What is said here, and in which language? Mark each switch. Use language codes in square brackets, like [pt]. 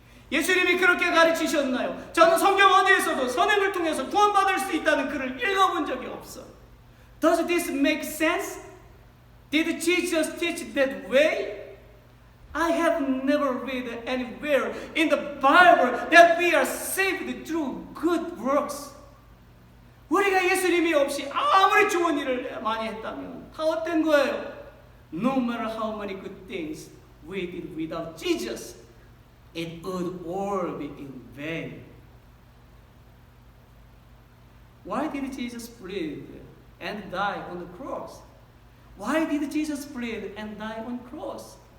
[ko] 예수님이 그렇게 가르치셨나요? 저는 성경 어디에서도 선행을 통해서 구원받을 수 있다는 글을 읽어본 적이 없어요. [en] Does this make sense? Did Jesus teach that way? I have never read anywhere in the Bible that we are saved through good works. [ko] 우리가 예수님이 없이 아무리 좋은 일을 많이 했다면 다 어떤 거예요? [en] No matter how many good things we did without Jesus, it would all be in vain. Why did Jesus breathe and die on the cross. Why did Jesus bleed and die on the cross?